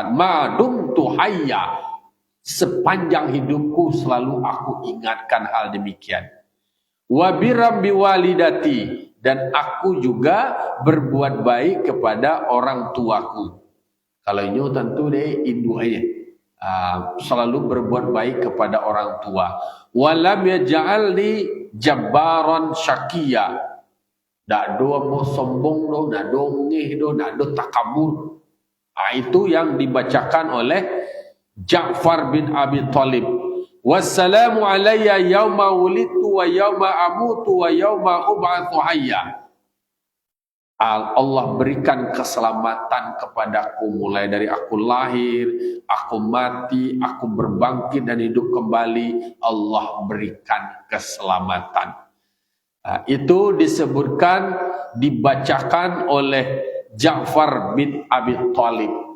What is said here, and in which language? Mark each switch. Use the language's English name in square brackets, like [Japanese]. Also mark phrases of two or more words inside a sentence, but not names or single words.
[Arabic] ما دمت حيا, [Indonesian] sepanjang hidupku selalu aku ingatkan hal demikian. [Arabic] وبرا بوالدتي, [Indonesian] dan aku juga berbuat baik kepada orang tuaku. Kalau ini tentu deh ibu aja. Selalu berbuat baik kepada orang tua. [Arabic] ولم يجعلني جبارا شقيا. [Indonesian] Nak do mau sombong do, nak do ngeh do, nak do takabur. Itu yang dibacakan oleh Ja'far bin Abi Thalib. [Arabic] والسلام علي يوم ولدت ويوم أموت ويوم أبعث حيا. [Indonesian] Allah berikan keselamatan kepadaku mulai dari aku lahir, aku mati, aku berbangkit dan hidup kembali. Allah berikan keselamatan. Itu disebutkan, dibacakan oleh Ja'far bin Abi Thalib.